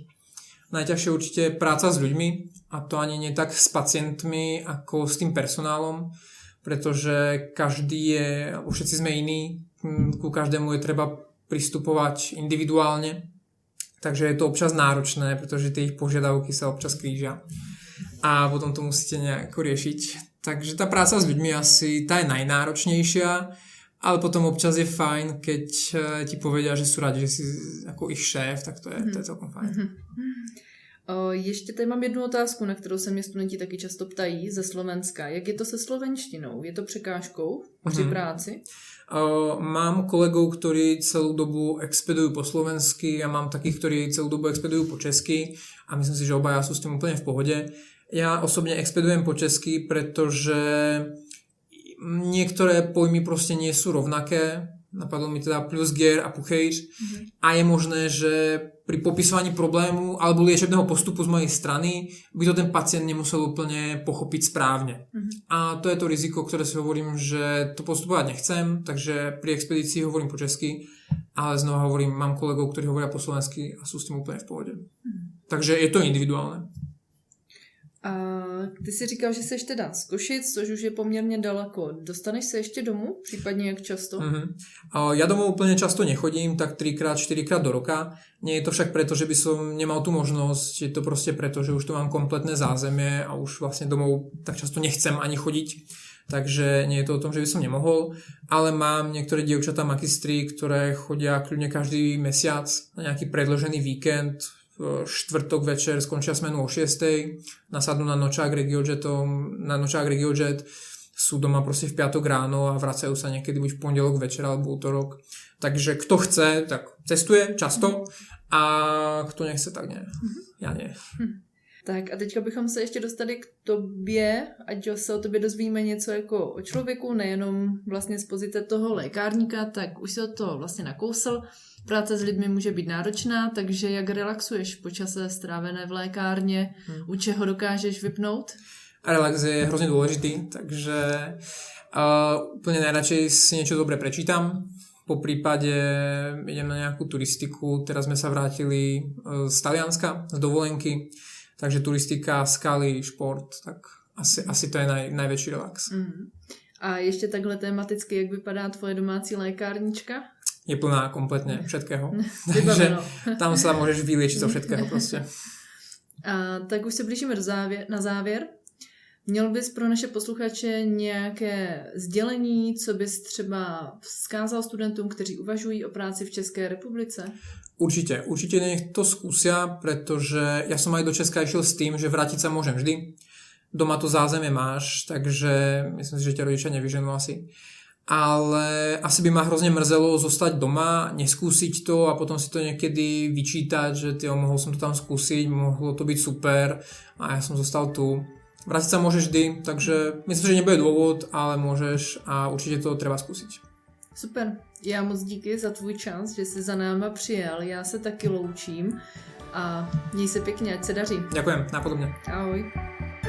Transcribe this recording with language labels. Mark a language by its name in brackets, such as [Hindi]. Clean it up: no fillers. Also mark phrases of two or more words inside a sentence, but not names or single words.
[Slovak] Najťažšie určite je práca s ľuďmi a to ani nie tak s pacientmi ako s tým personálom, pretože každý je, alebo všetci sme iní, ku každému je treba pristupovať individuálne, takže je to občas náročné, pretože tie ich požiadavky sa občas krížia a potom to musíte nejako riešiť. Takže tá práca s ľuďmi asi tá je najnáročnejšia, ale potom občas je fajn, keď ti povedia, že sú rádi, že si ako ich šéf, tak to je celkom fajn. [Czech] Ještě tady mám jednu otázku, na kterou se mě studenti taky často ptají ze Slovenska. Jak je to se slovenštinou? Je to překážkou při práci? [Slovak] Mám kolegov, ktorí celú dobu expedujú po slovensky a mám takých, ktorí celú dobu expedujú po česky a myslím si, že obaja sú s tým úplne v pohode. Ja osobne expedujem po česky, pretože niektoré pojmy proste nie sú rovnaké. Napadlo mi teda plusgier a puchejř a je možné, že pri popisovaní problému alebo liečebného postupu z mojej strany by to ten pacient nemusel úplne pochopiť správne. A to je to riziko, ktoré si hovorím, že to postupovať nechcem, takže pri expedícii hovorím po česky, ale znova hovorím, mám kolegov, ktorí hovoria po slovensky a sú s tým úplne v pohode. Takže je to individuálne. [Czech] A ty si říkal, že seš teda z Košic, což už je poměrně daleko. Dostaneš se ještě domů? Případně jak často? [Slovak] Ja domov úplne často nechodím, tak 3-4 do roka. Nie je to však preto, že by som nemal tú možnosť, je to proste preto, že už tu mám kompletné zázemie a už vlastne domov tak často nechcem ani chodiť. Takže nie je to o tom, že by som nemohol, ale mám niektoré dievčatá magistry, ktoré chodia kľudne každý mesiac na nejaký predĺžený víkend. Štvrtok večer skončia smenu o 6:00, nasadnú na nočák RegioJet, sú doma proste v piatok ráno a vracajú sa niekedy buď v pondelok večer alebo útorok. Takže kto chce, tak cestuje často a kto nechce, tak nie. Ja nie. [Czech] Tak a teďka bychom se ještě dostali k tobě, ať se o tobě dozvíme něco jako o člověku, nejenom vlastně z pozice toho lékárníka, tak už se o to vlastně nakousl. Práce s lidmi může být náročná, takže jak relaxuješ po čase strávené v lékárně, u čeho dokážeš vypnout? [Slovak] Relax je hrozne dôležitý, takže úplne najradšej si niečo dobre prečítam. Po prípade idem na nejakú turistiku, teraz sme sa vrátili z Talianska, z dovolenky, takže turistika, skaly, šport, tak asi to je najväčší relax. [Czech] A ještě takhle tematicky, jak vypadá tvoje domácí lékárnička? Je plná kompletne všetkého. Takže tam sa môžeš vyliečiť zo všetkého proste. A tak už se blížíme na závěr. Měl bys pro naše posluchače nějaké sdělení, co bys třeba vzkázal studentům, kteří uvažují o práci v České republice? [Slovak] Určite nech to skúsia, pretože ja som aj do Česka išiel s tým, že vrátiť sa môžem vždy. Doma to zázemie máš, takže myslím si, že ťa rodičia nevyženú asi. Ale asi by ma hrozne mrzelo zostať doma, neskúsiť to a potom si to niekedy vyčítať, že mohol som to tam skúsiť, mohlo to byť super a ja som zostal tu. Vrátiť sa môžeš vždy, takže myslím, že nebude dôvod, ale môžeš a určite to treba skúsiť. [Czech] Super, já moc díky za tvůj čas, že jsi za náma přijel, já se taky loučím a měj se pěkně, ať se daří. [Slovak] Ďakujem, napodobne. Ahoj.